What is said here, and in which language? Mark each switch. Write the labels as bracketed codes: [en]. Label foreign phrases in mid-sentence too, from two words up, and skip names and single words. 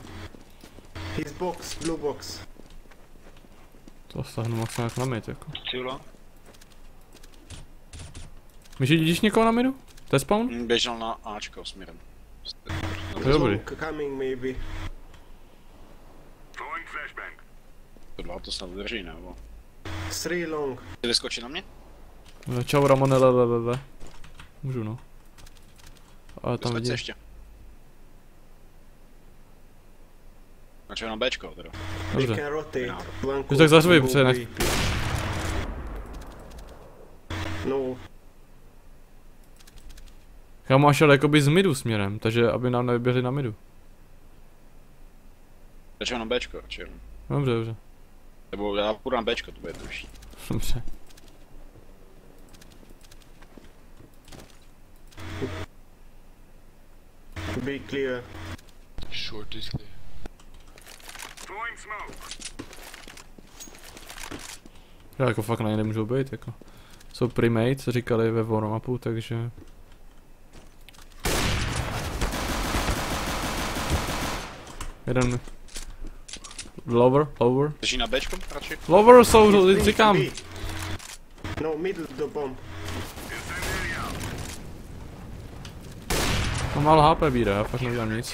[en] His box, blue box. [cs] To stáhnu moc nějak na mid, jako. [en] Too long. [cs] Myši, vidíš někoho na midu? To je spawn? Běžel na Ačko směrem. To je dobrý. [en] Long coming maybe. flashbang. [cs] To 2 to snad udrží, nebo? [en] 3 long. [cs] Ty vyskočí na mě? No, čau Ramone, lelelele. Můžu no. Ale tam Vyskoč vidím. ještě. Na Bčko teda. [en] We [cs] Dobře. [en] can rotate. [cs] No. [en] One [cs] Už tak zařvi, [en] go [cs] protože ne- VP. No, Já mám šel jakoby z midu směrem, takže aby nám nevyběhli na midu. Začal na Bčko, radši. Dobře, dobře. Nebo já půjdu na Bčko, to bude jednodušší. Dobře. [en] be clear. Short is clear. Throwing smoke. [cs] Já jako fakt na ně nemůžou být, jako. Jsou primates, říkali ve warm-upu, takže... Jeden... [en] Lower. [cs] Drží na Bčko, radši? Lower jsou, [en] He's [cs] říkám. B. No, [en] middle the bomb. Incendiary out. [cs] Mám málo HP bíra, já fakt nedělám nic.